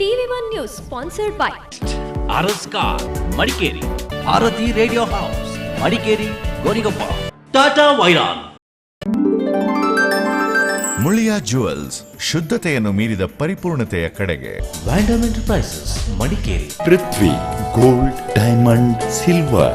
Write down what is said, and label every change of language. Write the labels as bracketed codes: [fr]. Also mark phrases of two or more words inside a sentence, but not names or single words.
[en] TV1 News sponsored by RSCar Madikeri, Bharati Radio House Madikeri, Gonigappa, Tata Vairan. [kn] ಮುಳಿಯಾ ಜುವೆಲ್ಸ್, ಶುದ್ಧತೆಯನ್ನು ಮೀರಿದ ಪರಿಪೂರ್ಣತೆಯ ಕಡೆಗೆ. Vandam Enterprises Madikeri, ಪೃಥ್ವಿ ಗೋಲ್ಡ್ ಡೈಮಂಡ್ ಸಿಲ್ವರ್.